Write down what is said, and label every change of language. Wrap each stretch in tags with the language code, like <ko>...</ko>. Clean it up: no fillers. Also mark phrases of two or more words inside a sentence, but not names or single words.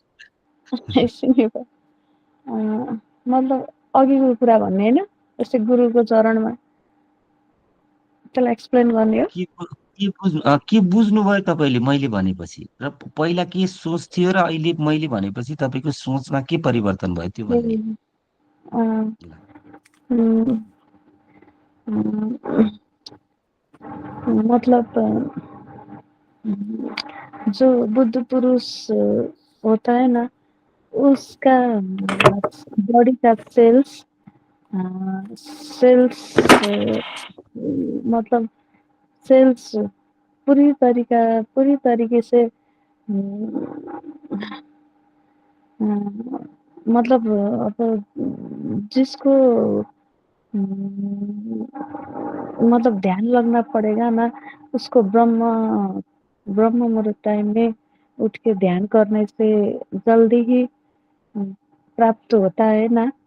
<ne>मतलब अघिको कुरा भन्ने होइन, जस्तै गुरुको चरणमा त्यसलाई एक्सप्लेन गर्ने हो। के बुझ्नुभयो तपाईँले मैले भनेपछि, र पहिला के सोच थियो र अहिले मैले भनेपछि तपाईँको सोचमा के परिवर्तन भयो त्यो भन्ने। अँ, ल, उम्, उम्,</ne> <hi>मतलब जो बुद्ध पुरुष होता है ना, उसका बॉडी का सेल्स मतलब सेल्स पूरी तरीके से मतलब अब जिसको मतलब ध्यान लगना पड़ेगा ना, उसको ब्रह्म मुहूर्त टाइम में उठ के ध्यान करने से जल्दी ही प्राप्त होता है ना।</hi>